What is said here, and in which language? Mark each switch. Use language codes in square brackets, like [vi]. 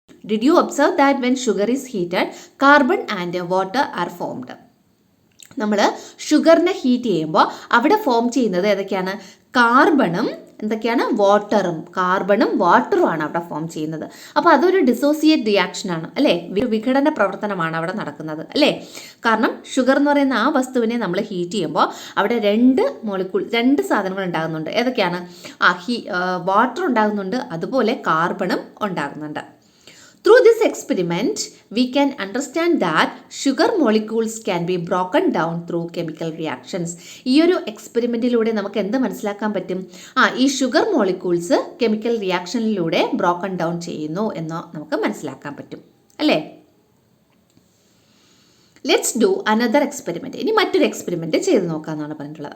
[en] Did you observe that when sugar is heated, carbon and water are formed? [ml] നമ്മൾ ഷുഗറിനെ heat ചെയ്യുമ്പോൾ അവിടെ form ചെയ്യുന്നത് ഏതൊക്കെയാണ്? കാർബണും എന്തൊക്കെയാണ്? കാർബണും വാട്ടറുമാണ് അവിടെ ഫോം ചെയ്യുന്നത്. അപ്പോൾ അതൊരു ഡിസോസിയേറ്റ് റിയാക്ഷനാണ്, അല്ലേ? വിഘടന പ്രവർത്തനമാണ് അവിടെ നടക്കുന്നത്, അല്ലേ? കാരണം ഷുഗർ എന്ന് പറയുന്ന ആ വസ്തുവിനെ നമ്മൾ ഹീറ്റ് ചെയ്യുമ്പോൾ അവിടെ രണ്ട് സാധനങ്ങൾ ഉണ്ടാകുന്നുണ്ട്. ഏതൊക്കെയാണ്? വാട്ടർ ഉണ്ടാകുന്നുണ്ട്, അതുപോലെ കാർബണും ഉണ്ടാകുന്നുണ്ട്. [en] Through this experiment, we can understand that sugar molecules can be broken down through chemical reactions. [ml] ഈ ഒരു എക്സ്പെരിമെൻറ്റിലൂടെ നമുക്ക് എന്ത് മനസ്സിലാക്കാൻ പറ്റും? ഈ sugar molecules chemical റിയാക്ഷനിലൂടെ broken down ചെയ്യുന്നു എന്ന് നമുക്ക് മനസ്സിലാക്കാൻ പറ്റും, അല്ലേ? [en] Let's do another experiment. [ml] ഇനി മറ്റൊരു എക്സ്പെരിമെൻറ്റ് ചെയ്ത് നോക്കാമെന്നാണ് പറഞ്ഞിട്ടുള്ളത്.